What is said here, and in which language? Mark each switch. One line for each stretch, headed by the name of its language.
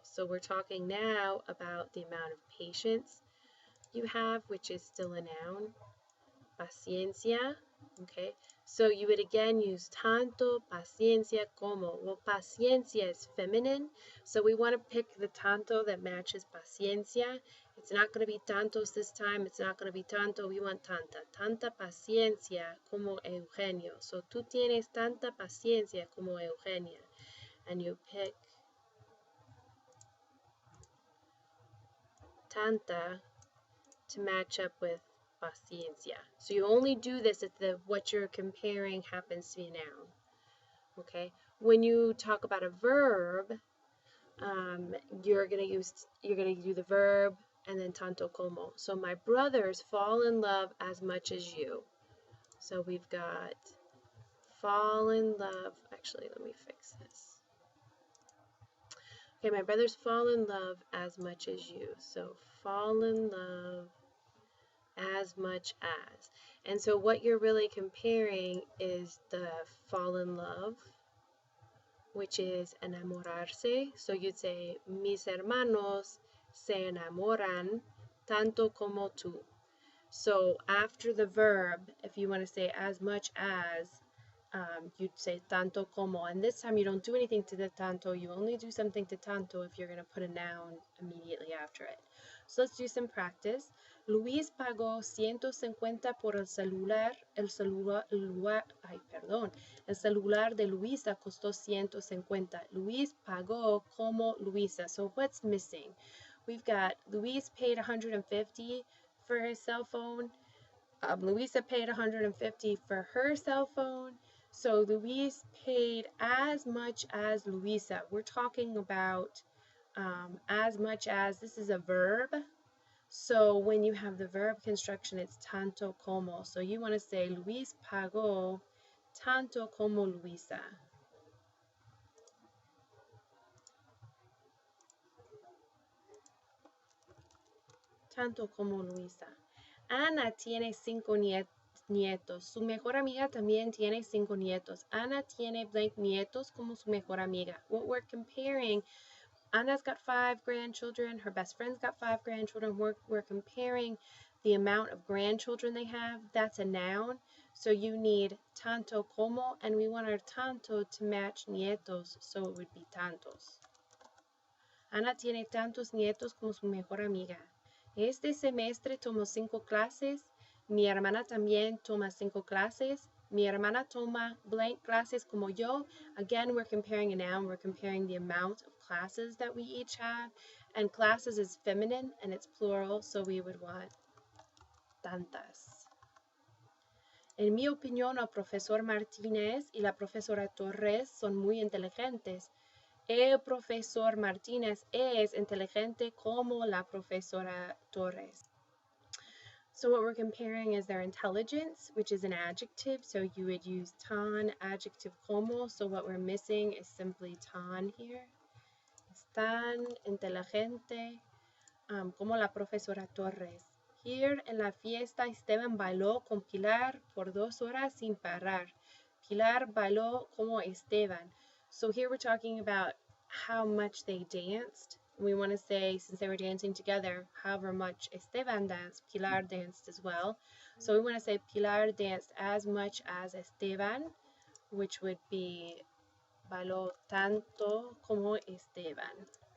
English: So we're talking now about the amount of patience you have, which is still a noun. Paciencia, okay? So you would again use tanto, paciencia, como. Well, paciencia is feminine, so we want to pick the tanto that matches paciencia. It's not going to be tantos this time. It's not going to be tanto. We want tanta.
Spanish: Tanta paciencia como Eugenio. So tú tienes tanta paciencia como Eugenia.
English: And you pick tanta to match up with paciencia. So you only do this if what you're comparing happens to be a noun. Okay. When you talk about a verb, you're gonna do the verb and then tanto como. So my brothers fall in love as much as you. So we've got fall in love. Actually, let me fix this. Okay, my brothers fall in love as much as you. So fall in love as much as. And so what you're really comparing is the fall in love, which is enamorarse. So you'd say,
Spanish: mis hermanos se enamoran tanto como tú.
English: So after the verb, if you want to say as much as, you'd say tanto como. And this time you don't do anything to the tanto. You only do something to tanto if you're going to put a noun immediately after it. So let's do some practice.
Spanish: Luis pagó 150 por el celular. El celular de Luisa costó 150. Luis pagó como Luisa.
English: So what's missing? We've got Luis paid 150 for his cell phone. Luisa paid 150 for her cell phone. So Luis paid as much as Luisa. We're talking about as much as, this is a verb. So when you have the verb construction, it's tanto como. So you want to say
Spanish: Luis pagó tanto como Luisa. Tanto como Luisa. Ana tiene 5 nietos. Su mejor amiga también tiene 5 nietos. Ana tiene blank nietos como su mejor amiga.
English: What we're comparing, Anna's got 5 grandchildren. Her best friend's got 5 grandchildren. We're comparing the amount of grandchildren they have. That's a noun. So you need tanto como, and we want our tanto to match nietos, so it would be tantos.
Spanish: Ana tiene tantos nietos como su mejor amiga. Este semestre tomó 5 clases. Mi hermana también toma 5 clases. Mi hermana toma blank classes como yo.
English: Again, we're comparing a noun. We're comparing the amount of classes that we each have. And classes is feminine and it's plural, so we would want tantas.
Spanish: En mi opinión, el profesor Martínez y la profesora Torres son muy inteligentes. El profesor Martínez es inteligente como la profesora Torres.
English: So what we're comparing is their intelligence, which is an adjective. So you would use tan, adjective como. So what we're missing is simply tan here.
Spanish: Es tan inteligente como la profesora Torres.
English: Here
Spanish: en la fiesta, Esteban bailó con Pilar por 2 horas sin parar. Pilar bailó como Esteban.
English: So here we're talking about how much they danced. We want to say, since they were dancing together, however much Esteban danced, Pilar danced as well. So we want to say Pilar danced as much as Esteban, which would be
Spanish: bailó tanto como Esteban.